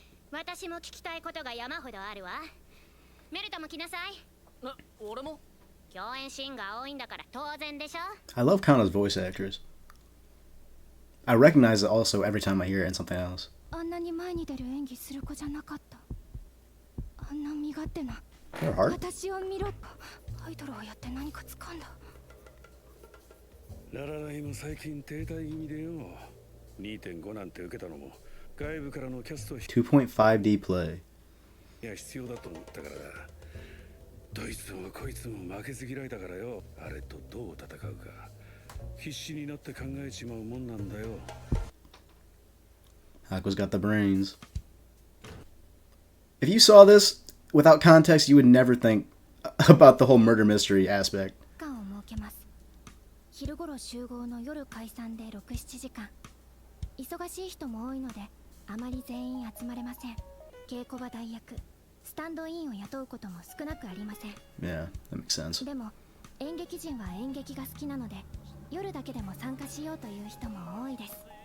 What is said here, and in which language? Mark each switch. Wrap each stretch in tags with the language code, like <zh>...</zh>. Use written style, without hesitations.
<ja>私も聞きたいことが山ほどあるわ。メルトも来なさい。俺も？共演シーンが多いんだから当然でしょ。</ja> <en>I love Kana's voice actress. I recognize it also every time I hear it in something else.</en> <ja>あんなに前に出る演技する子じゃなかった。あんな身勝手な。</ja> <en>Her heart?</en> <ja>私を見ろ。アイドルをやって何か掴んだ。ララライも最近停滞気味でよ。2.5 なんて受けたのも外部からのキャスト</ja> <en>2.5D play.</en> <ja>いや必要だと思ったからだ。どいつもこいつも負けず嫌いだからよ。あれとどう戦うか必死になって考えちまうもんなんだよ。</ja> <en>Hako's got the brains. If you saw this without context, you would never think about the whole murder mystery aspect.</en> <ja>時間を設けます。昼頃集合の夜解散で6、7時間。忙しい人も多いのであまり全員集まれません。稽古場代役、スタンドインを雇うことも少なくありません。</ja> <en>Yeah, that makes sense.</en> <ja>でも演劇人は演劇が好きなので夜だけでも参加しようという人も多いです。</ja>